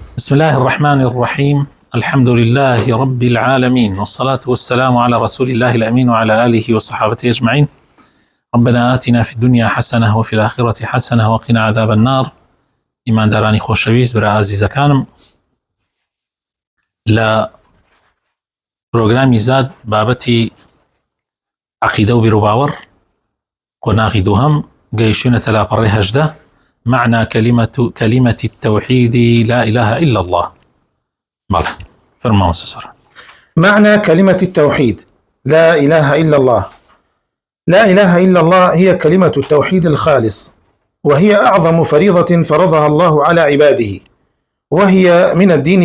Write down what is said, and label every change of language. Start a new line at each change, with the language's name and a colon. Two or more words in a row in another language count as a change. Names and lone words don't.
Arabic: بسم الله الرحمن الرحيم. الحمد لله رب العالمين، والصلاة والسلام على رسول الله الأمين وعلى آله وصحابته أجمعين. ربنا آتنا في الدنيا حسنة وفي الآخرة حسنة وقنا عذاب النار.
Central Kurdish: إيمان داراني خوشويست برا عزيزەکانم، لە پرۆگرامی زاد بابەتی عەقیدە و بیرروباوەڕ قۆناغی دووهەم گەیشتوونەتە لاپەڕەی 18
Arabic: معنى كلمة التوحيد لا إله إلا الله. بله فرمان سسر. معنى كلمة التوحيد لا إله إلا الله. لا إله إلا الله هي كلمة التوحيد الخالص، وهي أعظم فريضة فرضها الله على عباده، وهي من الدين